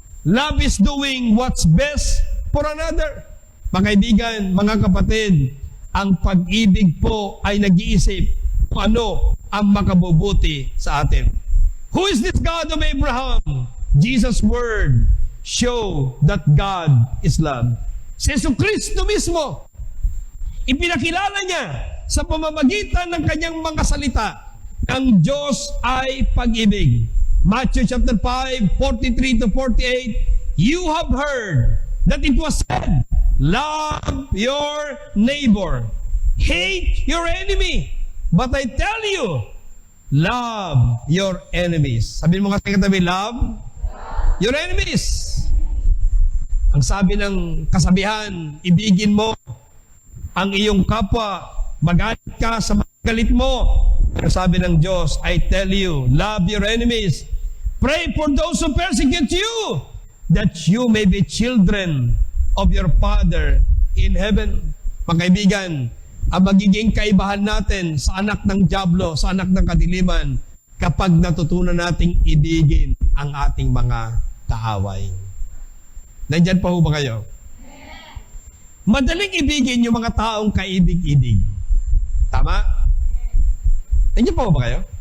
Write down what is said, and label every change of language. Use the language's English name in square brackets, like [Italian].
[English] Love is doing what's best for another. [Filipino] Mga kaibigan, mga kapatid, ang pag-ibig po ay nag-iisip kung ano ang makabubuti sa atin. [English] Who is this God of Abraham? Jesus' word show that God is love. [Filipino] Si Jesucristo mismo, ipinakilala niya sa pamamagitan ng kanyang mga salita, ang Diyos ay pag-ibig. [English] Matthew chapter 5, 43 to 48, you have heard that it was said, love your neighbor, hate your enemy. But I tell you, love your enemies. [Filipino] Sabihin mo nga sa katabi, [English] love your enemies. [Filipino] Ang sabi ng kasabihan, ibigin mo ang iyong kapwa, magalit ka sa magalit mo. Pero sabi ng Diyos, [English] I tell you, love your enemies. Pray for those who persecute you, that you may be children of your Father in heaven. [Filipino] Mga kaibigan, ang magiging kaibahan natin sa anak ng dyablo, sa anak ng kadiliman, kapag natutunan nating ibigin ang ating mga kaaway. Nandyan pa ho ba kayo? Madaling ibigin yung mga taong kaibig-ibig. Tama? Nandiyan pa ho ba kayo?